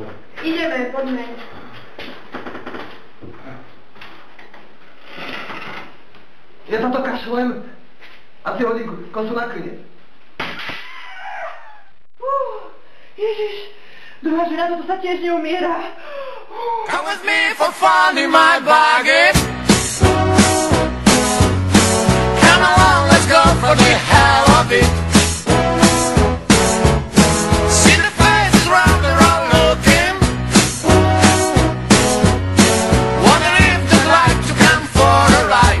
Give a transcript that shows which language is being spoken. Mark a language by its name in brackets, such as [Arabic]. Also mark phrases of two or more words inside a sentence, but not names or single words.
[Slovak] Ideme, poďme. Ja sa to kašlem a si hodím kosu na klinec. Ježiš, druhá žena, toto sa tiež neumiera. [English] Come with me for fun in my buggy. Come along, let's go for the hell of it. See the faces round the road looking. Wonder if they'd like to come for a ride.